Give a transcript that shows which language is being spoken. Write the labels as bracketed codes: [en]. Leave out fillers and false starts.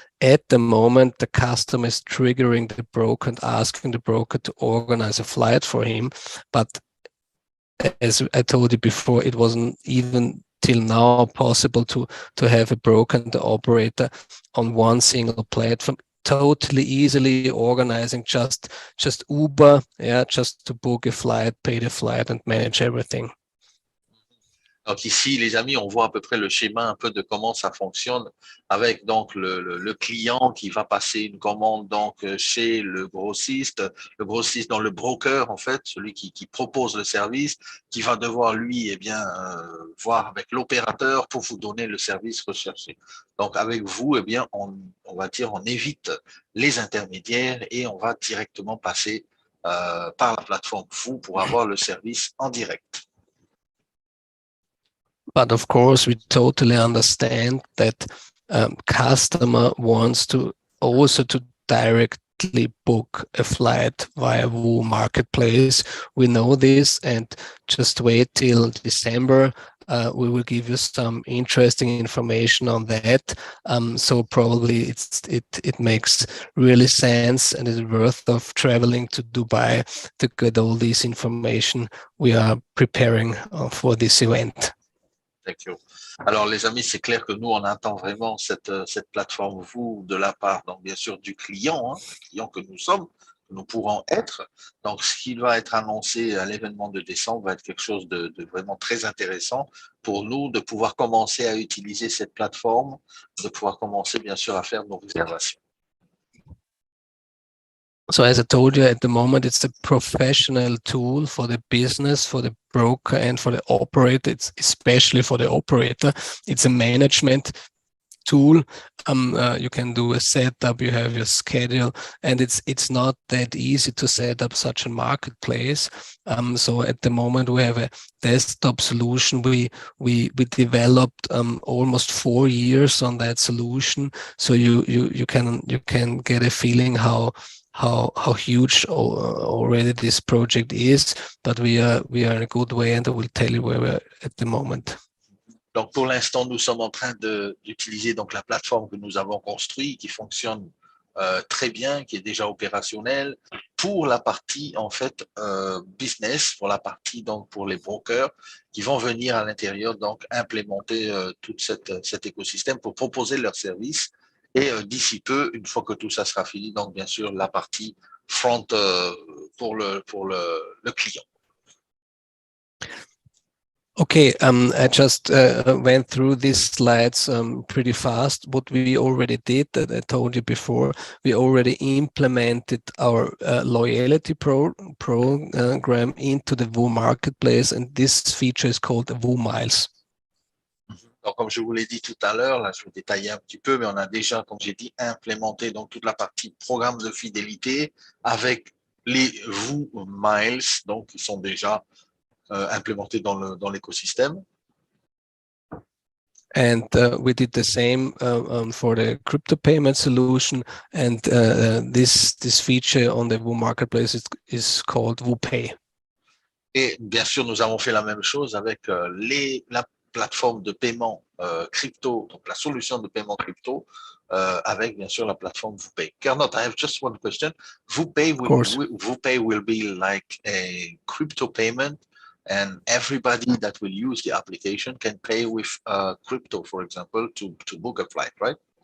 [en] At the moment, the customer is triggering the broker and asking the broker to organize a flight for him, but as I told you before, it wasn't even till now possible to have a broker and the operator on one single platform, totally easily organizing just Uber, just to book a flight, pay the flight, and manage everything. [fr] Donc ici, les amis, on voit à peu près le schéma un peu de comment ça fonctionne, avec donc le client qui va passer une commande donc chez le grossiste dans le broker en fait, celui qui propose le service, qui va devoir lui voir avec l'opérateur pour vous donner le service recherché. Donc avec vous, on va dire, on évite les intermédiaires et on va directement passer par la plateforme Voo pour avoir le service en direct. [en] But of course, we totally understand that customer wants to also to directly book a flight via Voo Marketplace. We know this, and just wait till December. we will give you some interesting information on that. So probably it makes really sense and is worth of traveling to Dubai to get all this information we are preparing for this event. Thank you. [fr] Alors, les amis, c'est clair que nous, on attend vraiment cette plateforme Voo de la part, donc bien sûr, du client, le client que nous sommes, que nous pourrons être. Donc, ce qui va être annoncé à l'événement de décembre va être quelque chose de vraiment très intéressant pour nous, de pouvoir commencer à utiliser cette plateforme, de pouvoir commencer, bien sûr, à faire nos réservations. [en] So as I told you, at the moment, it's a professional tool for the business, for the broker, and for the operator. It's especially for the operator. It's a management tool. You can do a setup, you have your schedule, and it's not that easy to set up such a marketplace. So at the moment we have a desktop solution. We developed almost 4 years on that solution. So you can get a feeling how huge already this project is, but we are in a good way, and I will tell you where we're at the moment. [fr] Donc, pour l'instant, nous sommes en train d'utiliser donc la plateforme que nous avons construite, qui fonctionne très bien, qui est déjà opérationnelle pour la partie en fait business, pour la partie donc pour les brokers qui vont venir à l'intérieur donc implémenter tout cet écosystème pour proposer leurs services. Et d'ici peu, une fois que tout ça sera fini, donc bien sûr la partie front pour le client. [en] Okay, I just went through these slides pretty fast. What we already did, that I told you before, we already implemented our loyalty program into the Voo marketplace, and this feature is called the Voo Miles. [fr] Donc, comme je vous l'ai dit tout à l'heure, là, je vais détailler un petit peu, mais on a déjà, comme j'ai dit, implémenté donc toute la partie programme de fidélité avec les Voo Miles, donc qui sont déjà implémentés dans l'écosystème. [en] And we did the same for the crypto payment solution, and this feature on the Voo marketplace is called Voo PAY. [fr] Et bien sûr, nous avons fait la même chose avec la plateforme de paiement crypto, donc la solution de paiement crypto, avec bien sûr la plateforme Voo PAY. [en] Gernot, I have just one question. Voo PAY will be like a crypto payment, and everybody that will use the application can pay with crypto, for example, to book a flight, right?